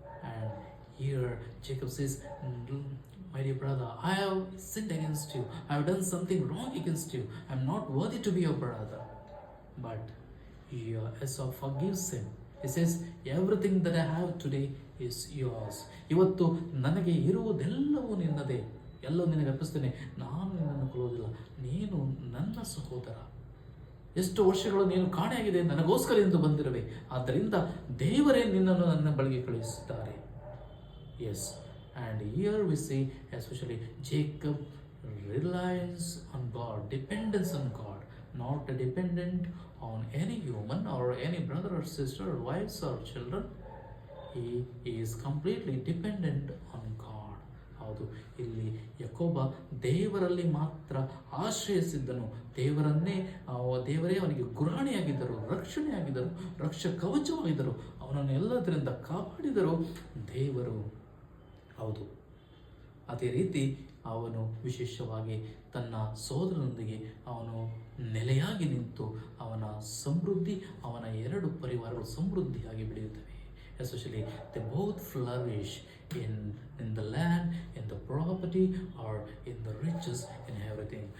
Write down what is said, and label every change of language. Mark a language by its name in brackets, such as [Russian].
[English] And here Jacob says, my dear brother, I have sinned against you. I have done something wrong against you. I am not worthy to be your brother. But Esau forgives him. He says, everything that I have today is yours. [Kannada] ಇವತ್ತು ನನಗೆ ಇರುವುದೆಲ್ಲವೂ ನಿನ್ನದೇ, ಎಲ್ಲವೂ ನಿನಗೆ ಅರ್ಪಿಸ್ತೇನೆ. ನಾನು ನಿನ್ನನ್ನು ಕೊಲ್ಲುವುದಿಲ್ಲ, ನೀನು ನನ್ನ ಸಹೋದರ. ಎಷ್ಟು ವರ್ಷಗಳು ನೀನು ಕಾಣೆಯಾಗಿದೆ, ನನಗೋಸ್ಕರ ಎಂದು ಬಂದಿರುವೆ. ಆದ್ದರಿಂದ ದೇವರೇ ನಿನ್ನನ್ನು ನನ್ನ ಬಳಿಗೆ ಕಳುಹಿಸಿದ್ದಾರೆ. [English] Yes, and here we see especially Jacob reliance on God, dependence on God, not dependent on any human or any brother or sister, wives or children. He is completely dependent on God. [Kannada] ಹೌದು, ಇಲ್ಲಿ ಯಾಕೋಬ ದೇವರಲ್ಲಿ ಮಾತ್ರ ಆಶ್ರಯಿಸಿದ್ದನು. ದೇವರೇ ಅವನಿಗೆ ಗುರಾಣಿಯಾಗಿದ್ದರು, ರಕ್ಷಣೆಯಾಗಿದ್ದರು, ಕವಚವಾಗಿದ್ದರು. ಅವನನ್ನು ಎಲ್ಲದರಿಂದ ಕಾಪಾಡಿದರು ದೇವರು. ಹೌದು, ಅದೇ ರೀತಿ ಅವನು ವಿಶೇಷವಾಗಿ ತನ್ನ ಸೋದರನೊಂದಿಗೆ ಅವನು ನೆಲೆಯಾಗಿ ನಿಂತು ಅವನ ಸಮೃದ್ಧಿ, ಅವನ ಎರಡು ಪರಿವಾರಗಳು ಸಮೃದ್ಧಿಯಾಗಿ ಬೆಳೆಯುತ್ತವೆ. [English] Especially they both flourish in the land, in the property, or in the riches, in everything.